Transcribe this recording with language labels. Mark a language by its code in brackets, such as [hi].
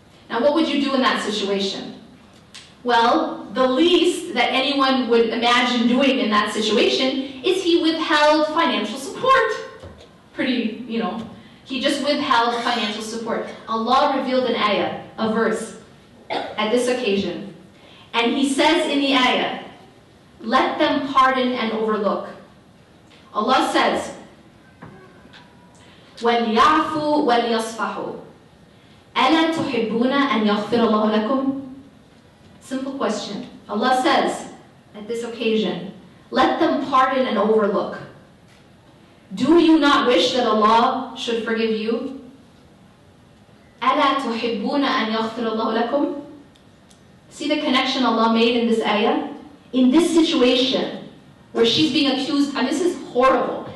[en] Now, what would you do in that situation? Well, the least that anyone would imagine doing in that situation is he withheld financial support. Pretty, he just withheld financial support. Allah revealed an ayah, a verse, at this occasion. And he says in the ayah, let them pardon and overlook. Allah says, [ar] وَلْيَعْفُوا وَلْيَصْفَحُوا أَلَا تُحِبُّونَ أَنْ يَغْفِرَ اللَّهُ لَكُمْ? [en] Simple question. Allah says, at this occasion, let them pardon and overlook. Do you not wish that Allah should forgive you? [ar] أَلَا تُحِبُّونَ أَنْ يَغْفِرَ اللَّهُ لَكُمْ? [en] See the connection Allah made in this ayah? In this situation, where she's being accused, and this is horrible.